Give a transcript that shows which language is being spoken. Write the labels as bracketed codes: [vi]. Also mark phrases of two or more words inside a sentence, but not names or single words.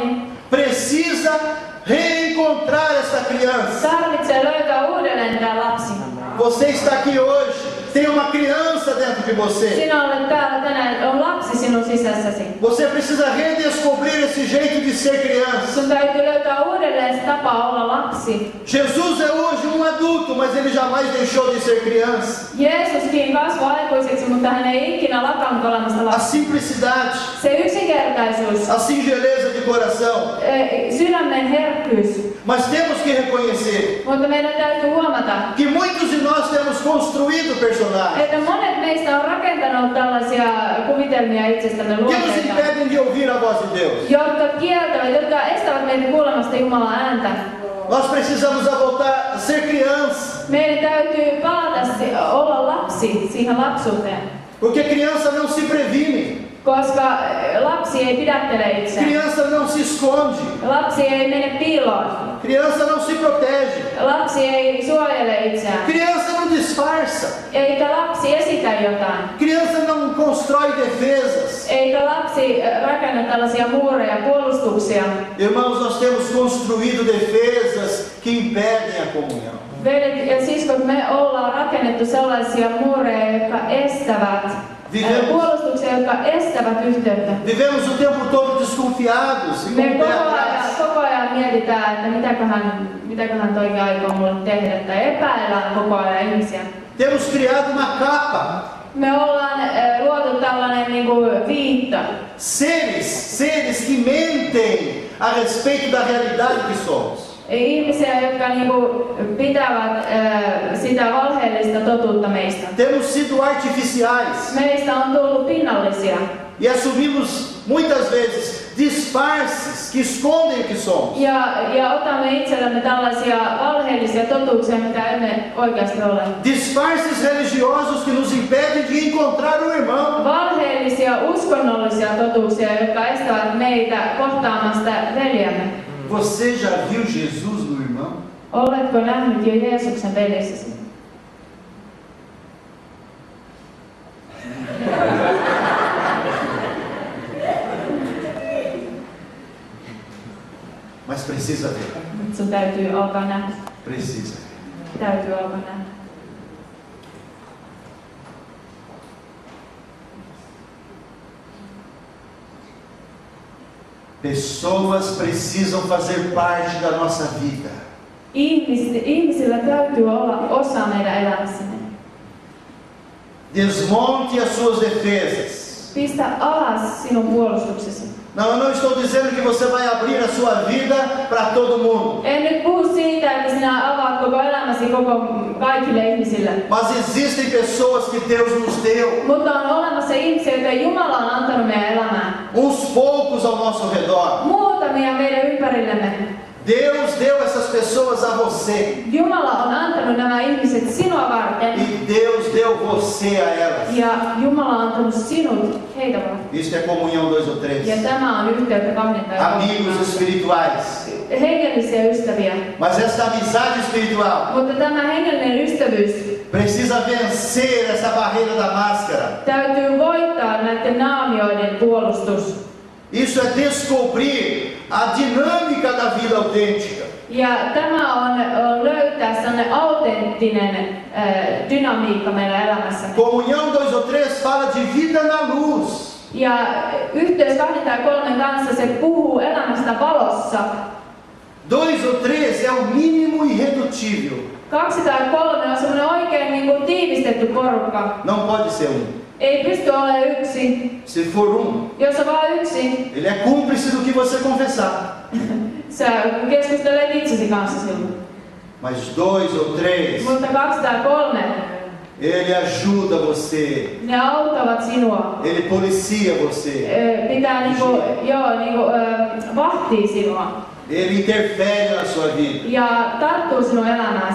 [pt] precisa reencontrar esta criança. [fi] tarvitsee löytää uudelleen tämä lapsi. [pt] Você está aqui hoje, tem uma criança dentro de você. [fi] Sinä olet täällä tänään, on lapsi sinun sisässäsi. [pt] Você precisa redescobrir esse jeito de ser criança. [fi] Sun täytyy löytää uudelleen se tapa olla lapsi. [pt] Jesus é hoje um adulto, mas ele jamais deixou de ser criança. [fi] Jeesuskin kasvoi aikuiseksi, mutta hän ei ikinä lakannut olemasta [pt] A [fi] lapsi. [pt] simplicidade, [fi] Se yksinkertaisuus, [pt] a singeleza de coração. [fi] sydämen herkkyys. [pt] Mas temos que reconhecer [fi] Mutta meidän täytyy huomata, [pt] que muitos de nós temos construído personagens [fi] että monet meistä on rakentanut tällaisia kuvitelmia itsestämme [pt] que nos [fi] luonteita, [pt] impedem de ouvir a voz de Deus. [fi] jotka kieltävät, jotka estävät meitä kuulemasta Jumalan ääntä. [pt] Nós precisamos voltar a ser criança, [fi] Meidän täytyy palata, olla lapsi siihen lapsuuteen, [pt] porque criança não se previne, [fi] koska lapsi ei pidättele itseään. [pt] criança não se esconde, [fi] Lapsi ei mene piiloon. [pt] criança não se protege, [fi] Lapsi ei suojele itseään. [pt] criança não disfarça, [fi] Eikä lapsi esitä jotain. [pt] criança não constrói defesas. [fi] Eikä lapsi rakenna tällaisia muureja, puolustuksia. [pt] Irmãos, nós temos construído defesas que impedem a comunhão. [fi] Veljet ja siskot, me ollaan rakennettu sellaisia muureja, jotka estävät, puolustuksia, jotka estävät yhteyttä. [pt] Vivemos o tempo todo desconfiados e [fi] Me [pt] com o pé atrás. [fi] koko ajan mietitään, että mitäköhän toi aikoo mulle tehdä, tai epäillään koko ajan ihmisiä. [pt] Temos criado uma capa. [fi] Me ollaan luotu tällainen niinku viitta. [pt] Seres que mentem a respeito da realidade que somos. [fi] Ihmisiä, jotka niinku pitävät sitä valheellista totuutta meistä. [pt] Temos sido artificiais [fi] Meistä on tullut pinnallisia. [pt] e assumimos muitas vezes disfarces que escondem o que somos. [fi] Ja otamme itsellemme tällaisia valheellisia totuuksia, mitä emme oikeasti ole. [pt] Disfarces religiosos que nos impedem de encontrar o irmão. [fi] Valheellisia uskonnollisia totuuksia, jotka estävät meitä kohtaamasta veljämme. [pt] Você já viu Jesus no irmão? [fi] Oletko nähnyt jo Jeesuksen veljessäsi? [pt] Mas precisa ver. [fi] Sun täytyy alkaa nähdä. [pt] Precisa ver. [fi] Täytyy alkaa nähdä. [pt] Pessoas precisam fazer parte da nossa vida. [fi] Ihmisillä täytyy olla osa meidän elämässämme. [pt] Desmonte as suas defesas. [fi] Pistä alas sinun puolustuksesi. [pt] Não, eu não estou dizendo que você vai abrir a sua vida para todo mundo. [fi] En nyt puhu siitä, että sinä avaat koko elämäsi kaikille ihmisille. [pt] Mas existem pessoas que Deus nos deu. [fi] Mutta on olemassa ihmisiä, joita Jumala on antanut meidän elämään. [pt] Uns poucos ao nosso redor. [fi] Muutamia meidän ympärillemme. [pt] Deus deu essas pessoas a você. [fi] Jumala on antanut nämä ihmiset sinua varten. [pt] E Deus deu você a elas. [fi] Ja Jumala on antanut sinut heitä varten. [pt] Isto é comunhão 2 ou 3. [fi] Ja tämä on yhteyttä kahden tai [pt] Amigos espirituais. [fi] hengellisiä ystäviä. [pt] Mas esta amizade espiritual [fi] Mutta tämä hengellinen ystävyys [pt] precisa vencer essa barreira da máscara. [fi] täytyy voittaa näiden naamioiden puolustus. [pt] Isso é descobrir a dinâmica da vida autêntica. [fi] Ja tämä on löytää sellainen autenttinen dynamiikka meidän elämässämme. [pt] Comunhão 2 ou 3 fala de vida na luz. [fi] Ja yhteys 2 tai 3 kanssa se puhuu elämästä valossa. [pt] 2 ou 3 é o mínimo irredutível. [fi] 2 tai 3 on semmoinen oikein niin kuin tiivistetty porukka. [pt] Não pode ser [fi] Ei pysty olemaan yksin. [pt] Se for [fi] Jos on vain yksin, [pt] ele é cúmplice do que você confessar. [fi] sä keskustelet itsesi kanssa silloin. [pt] Mas 2 ou 3, [fi] Mutta 2 tai 3, [pt] ele ajuda você. [fi] ne auttavat sinua. [pt] Ele policia você. [fi] Pitää vahtii sinua. [pt] Ele interfere na sua vida. [fi] Ja tarttuu sinun elämääsi.